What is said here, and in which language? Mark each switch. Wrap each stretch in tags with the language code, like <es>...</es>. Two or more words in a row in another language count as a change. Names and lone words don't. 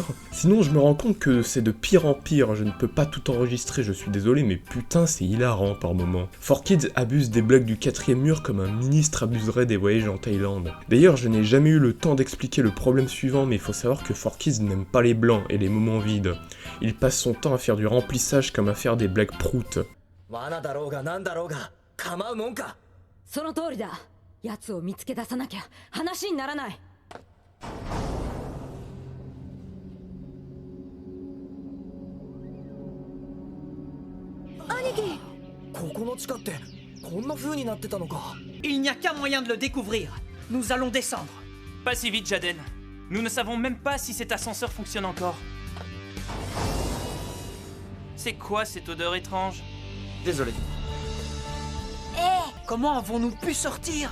<fr>Sinon je me rends compte que c'est de pire en pire, je ne peux pas tout enregistrer, je suis désolé, mais putain c'est hilarant par moments. 4Kids abuse des blagues du quatrième mur comme un ministre abuserait des voyages en Thaïlande. D'ailleurs, je n'ai jamais eu le temps d'expliquer le problème suivant, mais il faut savoir que 4Kids n'aime pas les blancs et les moments vides. Il passe son temps à faire du remplissage comme à faire des blagues proutes.</fr> <ja>罠だろうがなんだろうが構うもんか。その通りだ。奴を見つけ出さなきゃ話にならない。兄貴。ここの地下ってこんな風になってたのか。</ja> <fr>Il n'y a qu'un moyen de le découvrir. Nous allons descendre. Pas si vite, Jaden. Nous ne savons même pas si cet ascenseur fonctionne encore. C'est quoi cette odeur étrange? Désolé. Comment avons-nous pu sortir?</fr>